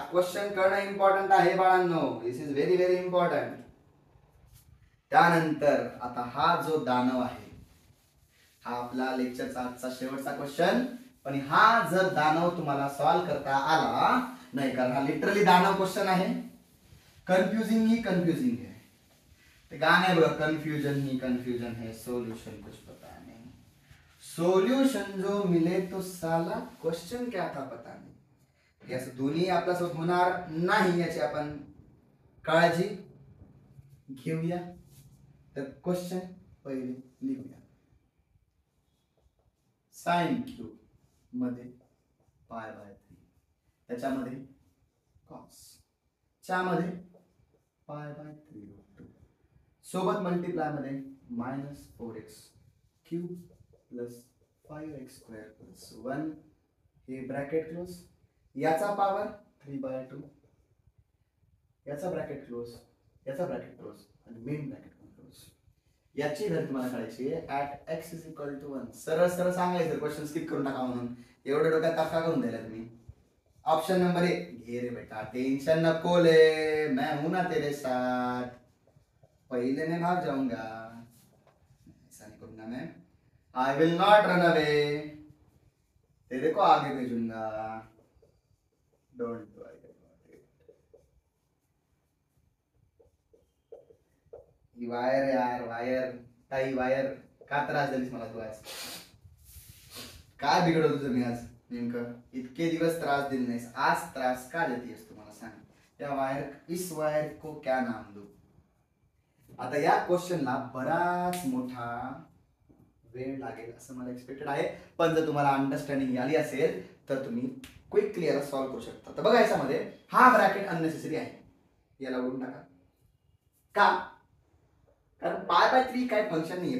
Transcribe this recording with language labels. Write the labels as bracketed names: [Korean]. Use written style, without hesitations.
[Marathi] Question करणं important आहे बाळांनो. [English] This is very very important. [Marathi] त्यानंतर आता हा जो दानव आहे हा आपला लेक्चरचा आजचा शेवटचा क्वेश्चन. पण हा जर दानव तुम्हाला सॉल्व्ह करता आला नाही कारण हा लिटरली दानव क्वेश्चन आहे. [Hindi] कन्फ्युजिंग ही कन्फ्युजिंग है. [Marathi] ते गाणं आहे बघा [Hindi] कन्फ्यूजन ही कन्फ्यूजन है सोल्यूशन कुछ पता नहीं. सोल्यूशन जो मिले तो साला क्वेश्चन क्या था पता नहीं. [Marathi] याचं दोन्ही आपल्यासोबत होणार नाही याची आपण काळजी घेऊया. तर क्वेश्चन पहिले लिहूया. साइन क्यूब मध्ये पाय बाय 3 त्याच्यामध्ये कॉस च्यामध्ये पाय बाय 3 सोबत मल्टिप्लाय मध्ये -4x cube plus 5x square plus 1 हे ब्रॅकेट क्लोज. याचा पावर 3/2 याचा ब्रॅकेट क्लोज याचा ब्रॅकेट क्लोज आणि मेन ब्रॅकेट क्लोज. याची व्हॅल्यू तुम्हाला काढायची आहे [English] At x is equal to 1. [Marathi] सरळ सरळ सांगायचं क्वेश्चन स्किप करून टाका म्हणून. एवढे डोक्यात ताफा करून द्यायला तुम्ही. ऑप्शन नंबर 1 घे रे बेटा [Hindi] टेंशन नको ले मैं हूं ना तेरे साथ पहले मैं भाग जाऊंगा ऐसा नहीं करूंगा मैं. [English] I will not run away [Hindi] तेरे को आगे भेजूंगा [English] Don't worry about it. [Marathi] He wire यार वायर ताई वायर का त्रास झालीस मला तू आज. काय बिघडवलं तुझं मी आज नेमकं इतके दिवस त्रास दिले नाहीस आज त्रास का देतेस तुम्हाला सांग. [Hindi] या वायर इस वायर को क्या नाम दू. [Marathi] आता या क्वेश्चनला बराच मोठा वेळ लागेल असं मला एक्सपेक्टेड आहे. पण जर तुम्हाला अंडरस्टँडिंग आली असेल तर तुम्ही क्विकली याला सॉल्व्ह करू शकता. तर बघा याच्यामध्ये हा ब्रॅकेट अननेसेसरी आहे याला उडून टाका. का कारण पाय बाय 3 काय फंक्शन नाहीये.